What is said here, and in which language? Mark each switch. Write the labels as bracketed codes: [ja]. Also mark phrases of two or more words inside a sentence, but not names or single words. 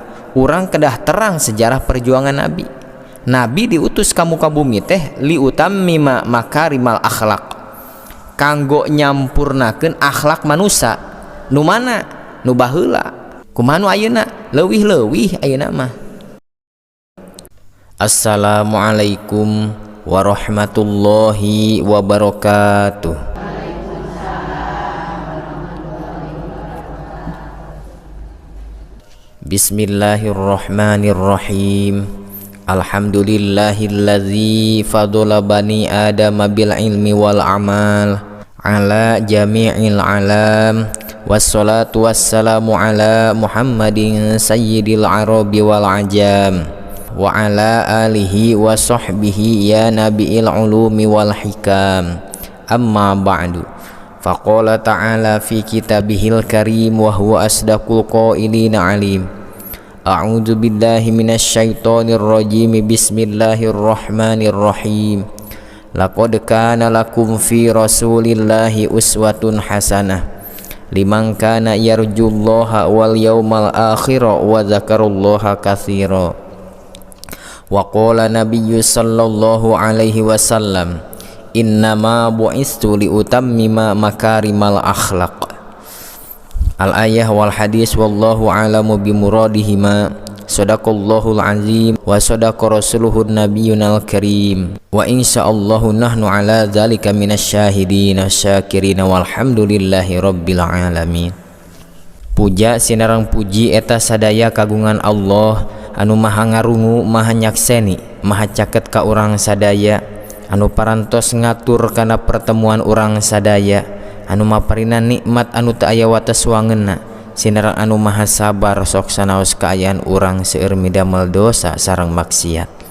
[su] urang kedah terang sejarah perjuangan Nabi. Nabi diutus ka muka bumi teh [ar] لأتمم مكارم الأخلاق, [su] kanggo nyampurnakeun akhlak manusia. Nu mana? Nu baheula. Kumaha nu ayeuna? Leuwih-leuwih ayeuna mah. [ar] السلام عليكم ورحمة الله وبركاته. بسم الله الرحمن الرحيم. الحمد لله الذي فضل بني آدم بالعلم والعمل على جميع العالم. والصلاة والسلام على محمد سيد العرب والعجم وعلى آله وصحبه يا نبي العلوم والحكم. أما بعد. فقال تعالى في كتابه الكريم وهو أصدق القائلين عليم. أعوذ بالله من الشيطان الرجيم. بسم الله الرحمن الرحيم. لقد كان لكم في رسول الله أسوة حسنة لمن كان يرجو الله واليوم الآخر وذكر الله كثيرا. وقال النبي صلى الله عليه وسلم إنما بعثت لأتمم مكارم الأخلاق. الآية والحديث والله أعلم بمرادهما. صدق الله العظيم وصدق رسوله النبي الكريم. وإن شاء الله نحن على ذلك من الشاهدين الشاكرين والحمد لله رب العالمين. [su] Puja sinarang puji eta sadaya kagungan Allah anu maha ngarungu, maha nyakseni, maha caket ka urang sadaya, anu parantos ngatur kana pertemuan urang sadaya, anu maparinan nikmat anu teu aya wates wangeunna, sinarang anu maha sabar sok sanaos kaayaan urang seueur midamel dosa sareng maksiat.